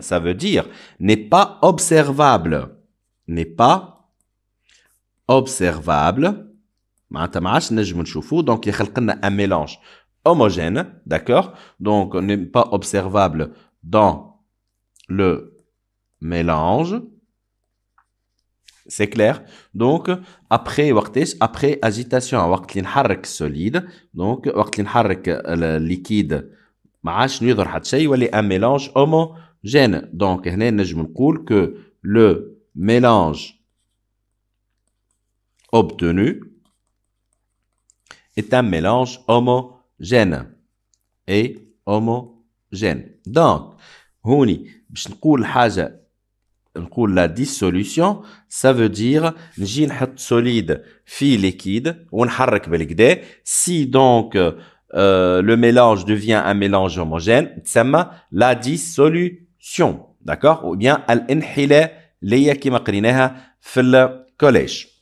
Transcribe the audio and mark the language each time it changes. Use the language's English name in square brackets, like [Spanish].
[French] Ça veut dire, n'est pas observable. N'est pas observable. Donc, il y a un mélange homogène. D'accord? Donc, n'est pas observable dans le mélange. C'est clair? Donc, après agitation, [Arabic] وقت اللي نحرك solide, donc وقت اللي نحرك liquide ما عادش يظهر حتى شيء يولي [French] un mélange homogène. Donc, [Arabic] هنا نجم نقول [French] que le mélange obtenu est un mélange homogène. Et homogène. [Arabic] Donc, هوني باش نقول حاجة نقول [French] la dissolution, ça veut dire [Arabic] نجي نحط solide في liquide ونحرك بالكدا. [French] Si donc le mélange devient un mélange homogène, تسمى la dissolution. D'accord? Ou bien [Arabic] الانحلال اللي هي كيما قريناها في الكوليج.